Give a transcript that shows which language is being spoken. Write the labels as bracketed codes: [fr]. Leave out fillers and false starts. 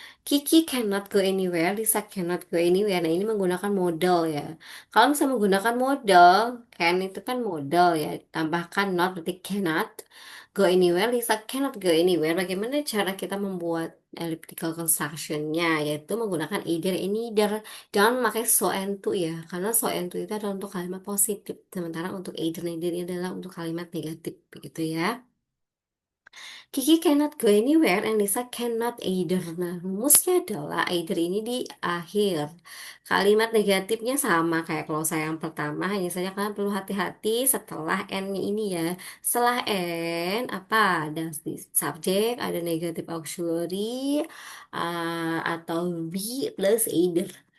[en] Kiki cannot go anywhere, Lisa cannot go anywhere. [id] Nah, ini menggunakan modal ya. Kalau misalnya menggunakan modal, can itu kan modal ya. Tambahkan not berarti cannot. [en] Go anywhere, Lisa cannot go anywhere. [id] Bagaimana cara kita membuat elliptical construction-nya? Yaitu menggunakan either and neither. Jangan memakai so and to ya, karena so and to itu adalah untuk kalimat positif, sementara untuk either and neither ini adalah untuk kalimat negatif, begitu ya. [en] Kiki cannot go anywhere and Lisa cannot either. [id] Nah, rumusnya adalah either ini di akhir. Kalimat negatifnya sama kayak kalau saya yang pertama, hanya saja kalian perlu hati-hati setelah N-nya ini ya. Setelah N, apa? Ada subjek, ada negatif auxiliary, atau be plus either.